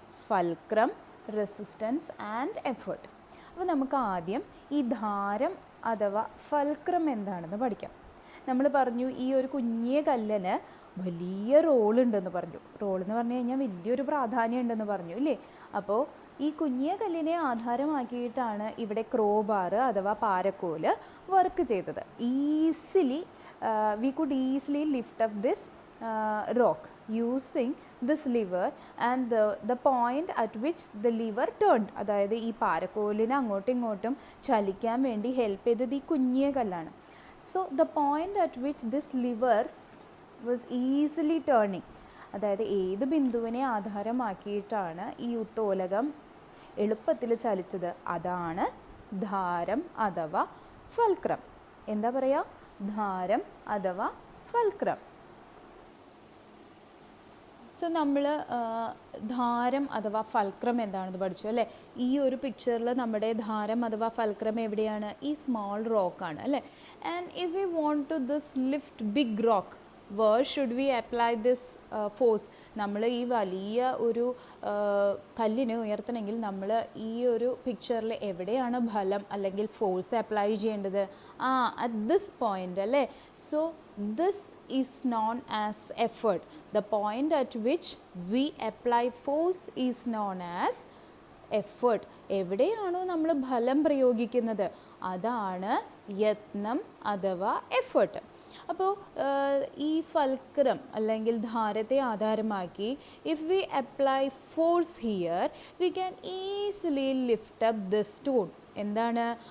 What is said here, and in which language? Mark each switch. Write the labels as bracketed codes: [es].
[ml] Fulcrum, resistance and effort. അപ്പോൾ നമുക്ക് ആദ്യം ഈ ധാരം അഥവാ ഫൽക്രം എന്താണെന്ന് പഠിക്കാം. നമ്മൾ പറഞ്ഞു ഈ ഒരു കുഞ്ഞിയ കല്ലിന് വലിയ റോളുണ്ടെന്ന് പറഞ്ഞു. റോളെന്ന് പറഞ്ഞു കഴിഞ്ഞാൽ വലിയൊരു പ്രാധാന്യം ഉണ്ടെന്ന് പറഞ്ഞു ഇല്ലേ? അപ്പോൾ ഈ കുഞ്ഞിയ കല്ലിനെ ആധാരമാക്കിയിട്ടാണ് ഇവിടെ ക്രോബാർ അഥവാ പാരക്കോല് വർക്ക് ചെയ്തത്. [en] Easily we could easily lift up this rock using this lever and the point at which the lever turned. [ml] അതായത് ഈ പാരക്കോലിനെ അങ്ങോട്ടും ഇങ്ങോട്ടും ചലിക്കാൻ വേണ്ടി ഹെൽപ്പ് ചെയ്തത് ഈ കുഞ്ഞിയ കല്ലാണ്. [en] so the point at which this lever was easily turning, [ml] അതായത് ഏത് ബിന്ദുവിനെ ആധാരമാക്കിയിട്ടാണ് ഈ ഉത്തോലകം എളുപ്പത്തിൽ ചലിച്ചത്, അതാണ് ധാരം അഥവാ ഫൽക്രം. എന്താ പറയുക? ധാരം അഥവാ ഫൽക്രം. സോ നമ്മൾ ധാരം അഥവാ ഫൽക്രം എന്താണെന്ന് പഠിച്ചു അല്ലേ? ഈ ഒരു പിക്ചറിൽ നമ്മുടെ ധാരം അഥവാ ഫൽക്രം എവിടെയാണ്? ഈ സ്മോൾ റോക്കാണ് അല്ലേ? [en] And if we want to this lift big rock, where should we apply this force? [ml] നമ്മൾ ഈ വലിയ ഒരു കല്ലിനെ ഉയർത്തണമെങ്കിൽ നമ്മൾ ഈ ഒരു പിക്ചറിൽ എവിടെയാണ് ബലം അല്ലെങ്കിൽ ഫോഴ്സ് അപ്ലൈ ചെയ്യേണ്ടത്? [en] At this point അല്ലേ? So this is known as effort. The point at which we apply force is known as effort. [ml] എവിടെയാണോ നമ്മൾ ബലം പ്രയോഗിക്കുന്നത് അതാണ് യത്നം അഥവാ എഫേർട്ട്. അപ്പോൾ ഈ ഫൽക്രം അല്ലെങ്കിൽ ധാരത്തെ ആധാരമാക്കി [en] If we apply force here we can easily lift up the stone. [ml] എന്താണ്?